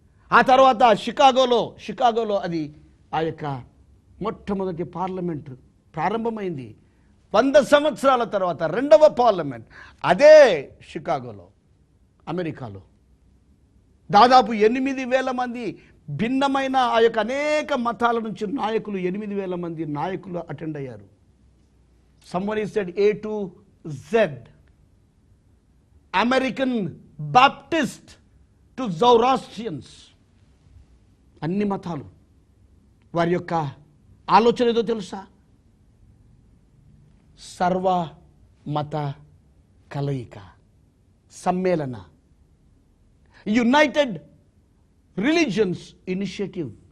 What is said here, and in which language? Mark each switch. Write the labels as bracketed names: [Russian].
[Telugu] ఆ తర్వాత షికాగోలో అది ఆ యొక్క మొట్టమొదటి పార్లమెంట్ ప్రారంభమైంది. 100 సంవత్సరాల తర్వాత 2వ పార్లమెంట్ అదే షికాగోలో, అమెరికాలో. దాదాపు 8,000 మంది భిన్నమైన ఆ యొక్క అనేక మతాల నుంచి నాయకులు, 8,000 మంది నాయకులు అటెండ్ అయ్యారు. [English] Somebody said A to Z, American Baptist to Zoroastrians. [Telugu] అన్ని మతాలు వారి యొక్క ఆలోచన ఏదో తెలుసా? సర్వ మత కలయిక, సమ్మేళన, యునైటెడ్ రిలీజియన్స్ ఇనిషియేటివ్.